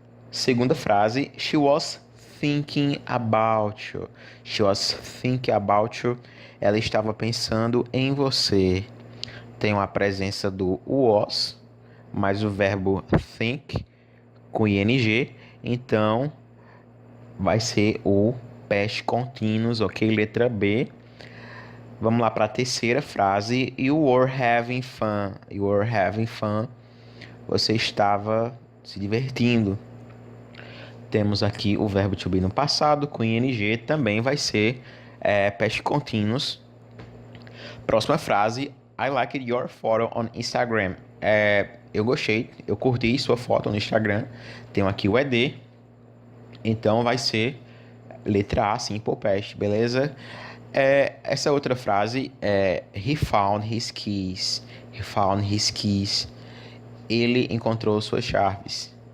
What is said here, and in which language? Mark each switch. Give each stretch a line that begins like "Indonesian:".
Portuguese: Segunda frase,
English: she was thinking about you. She was thinking about you.
Portuguese: Ela estava pensando em você. Tem a presença do was, mais o verbo think com ing. Então, vai ser o past continuous, ok? Letra B. Vamos lá para a terceira frase.
English: You were having fun. You were having fun.
Portuguese: Você estava se divertindo. Temos aqui o verbo to be no passado com ing. Também vai ser past continuous. Próxima frase.
English: I liked your photo on Instagram.
Portuguese: Eu gostei, eu curti sua foto no Instagram. Tenho aqui o ed. Então vai ser letra A, simple past, beleza? Essa outra frase é
English: he found his keys. He found his keys.
Portuguese: Ele encontrou suas chaves.